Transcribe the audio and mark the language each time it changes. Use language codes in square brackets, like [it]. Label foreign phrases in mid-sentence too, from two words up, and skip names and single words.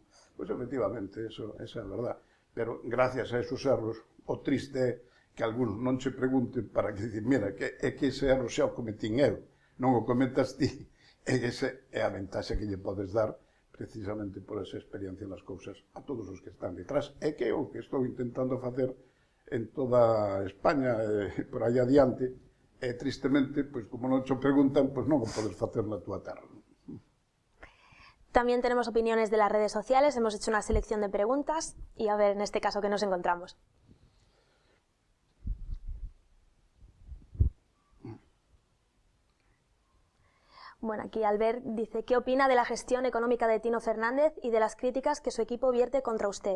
[gl] Pois, efectivamente, esa é a verdad. Pero, gracias a esos erros, o triste é que algúns non se pregunten para que dicir, mira, é que ese erro xa o cometín eu, non o cometas ti, e esa é a ventaxa que lle podes dar precisamente por esa experiencia nas cousas a todos os que están detrás, e que é o que estou intentando facer en toda España, por aí adiante, e tristemente, pois como non te preguntan, pois non o podes facer na túa terra. [es] También tenemos opiniones de las redes sociales, hemos hecho una selección de preguntas y a ver en este caso qué nos encontramos. Bueno, aquí Albert dice, ¿qué opina de la gestión económica de Tino Fernández y de las críticas que su equipo vierte contra usted?